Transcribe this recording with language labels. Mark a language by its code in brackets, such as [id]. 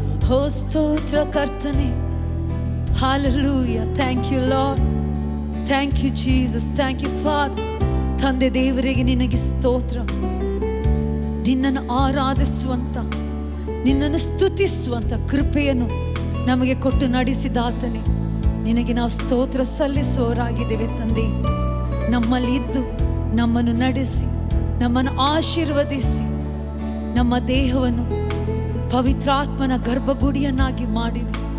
[kn] Oh ಸ್ತೋತ್ರ ಕರ್ತನೆ, hallelujah. [en] Thank you Lord, thank you Jesus, thank you Father. [kn] ತಂದೆ ದೇವರಿಗೆ ನಿನಗೆ ಸ್ತೋತ್ರ. ನಿನ್ನನ್ನು ಆರಾಧಿಸುವಂತ, ನಿನ್ನನ್ನು ಸ್ತುತಿಸುವಂತ ಕೃಪೆಯನ್ನು ನಮಗೆ ಕೊಟ್ಟು ನಡೆಸಿದಾತನೇ, ನಿನಗೆ ನಾವು ಸ್ತೋತ್ರ ಸಲ್ಲಿಸುವವರಾಗಿದ್ದೇವೆ ತಂದೆ. ನಮ್ಮಲ್ಲಿ ಇದ್ದು ನಮ್ಮನ್ನು ನಡೆಸಿ, ನಮ್ಮನ್ನು ಆಶೀರ್ವದಿಸಿ, ನಮ್ಮ ದೇಹವನ್ನು ಪವಿತ್ರಾತ್ಮನ ಗರ್ಭಗುಡಿಯನ್ನಾಗಿ ಮಾಡಿದೆ.